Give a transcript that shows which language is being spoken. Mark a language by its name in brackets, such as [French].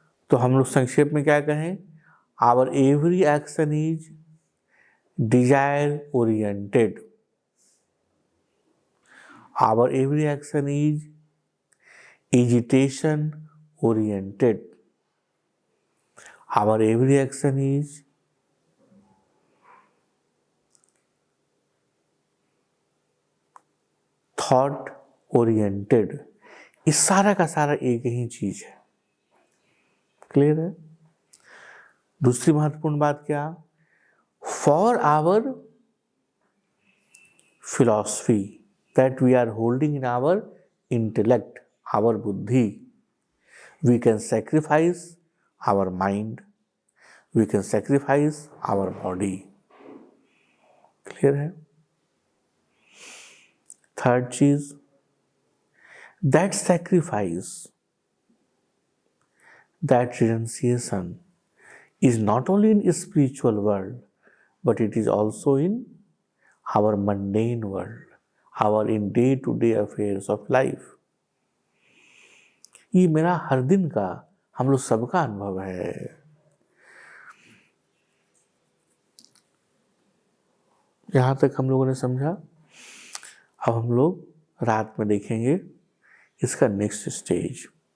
[Hindi] तो हम लोग संक्षेप में क्या कहें? [English] Our every action is desire oriented. Our every action is agitation oriented. Our every action is thought oriented. [Hindi] इस सारा का सारा एक ही चीज है। क्लियर है? दूसरी महत्वपूर्ण बात क्या? [English] For our philosophy that we are holding in our intellect, our buddhi, we can sacrifice our mind, we can sacrifice our body. Clear है? [Hindi] थर्ड चीज, [English] that sacrifice, that renunciation is not only in spiritual world, but it is also in our mundane world, our in day-to-day affairs of life. [Hindi] ये मेरा हर दिन का, हम लोग सबका अनुभव है। यहां तक हम लोगों ने समझा। अब हम लोग रात में देखेंगे इसका नेक्स्ट स्टेज।